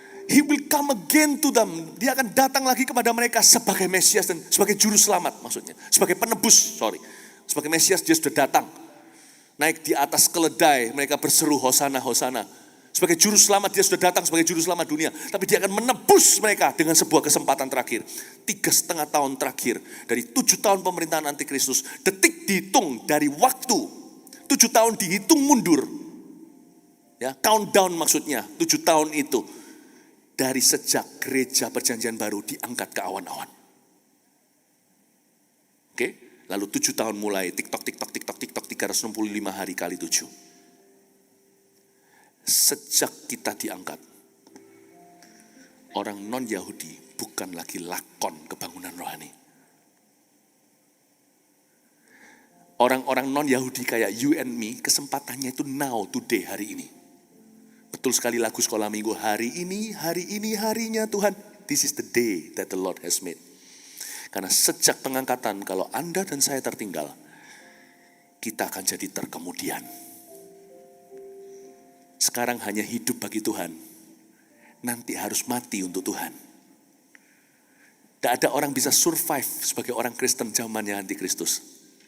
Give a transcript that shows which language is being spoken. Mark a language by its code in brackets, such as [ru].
[en] He will come again to them. [id] Dia akan datang lagi kepada mereka sebagai Mesias dan sebagai juru selamat maksudnya. Sebagai penebus, Sebagai Mesias dia sudah datang. Naik di atas keledai, mereka berseru Hosana, Hosana. Sebagai juru selamat dia sudah datang sebagai juru selamat dunia. Tapi dia akan menebus mereka dengan sebuah kesempatan terakhir. 3,5 tahun terakhir. Dari 7 tahun pemerintahan antikristus. Detik dihitung dari waktu. 7 tahun dihitung mundur. Ya, countdown maksudnya. 7 tahun itu. Dari sejak gereja perjanjian baru diangkat ke awan-awan. Oke, lalu 7 tahun mulai tiktok 365 hari kali 7. Sejak kita diangkat, orang non-Yahudi bukan lagi lakon kebangunan rohani. Orang-orang non-Yahudi kayak [en] you and me, [id] kesempatannya itu [en] now, today, [id] hari ini. Betul sekali lagu sekolah minggu, hari ini harinya Tuhan. [en] This is the day that the Lord has made. [id] Karena sejak pengangkatan, kalau Anda dan saya tertinggal, kita akan jadi terkemudian. Sekarang hanya hidup bagi Tuhan, nanti harus mati untuk Tuhan. Tidak ada orang bisa survive sebagai orang Kristen zaman yang antikristus.